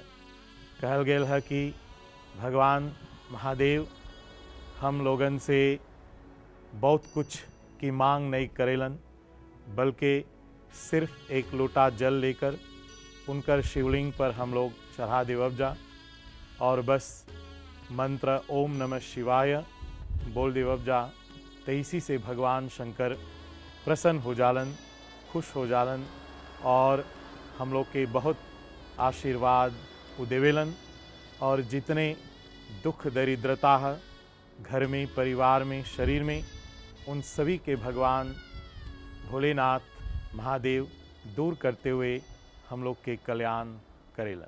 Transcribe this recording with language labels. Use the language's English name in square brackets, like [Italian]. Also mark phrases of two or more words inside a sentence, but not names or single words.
[Bhojpuri] कहल गेल है कि भगवान महादेव हम लोगन से बहुत कुछ की मांग नहीं करेलन बल्कि सिर्फ एक लोटा जल लेकर उनकर शिवलिंग पर हम लोग चढ़ा देवब जा और बस मंत्र [Sanskrit] ओम नमः शिवाय [Bhojpuri] बोल देवब जा। तो इसी से भगवान शंकर प्रसन्न हो जालन, खुश हो जालन और हम लोग के बहुत आशीर्वाद देवेलन और जितने दुख दरिद्रता है घर में परिवार में शरीर में उन सभी के भगवान भोलेनाथ महादेव दूर करते हुए हम लोग के कल्याण करेलन।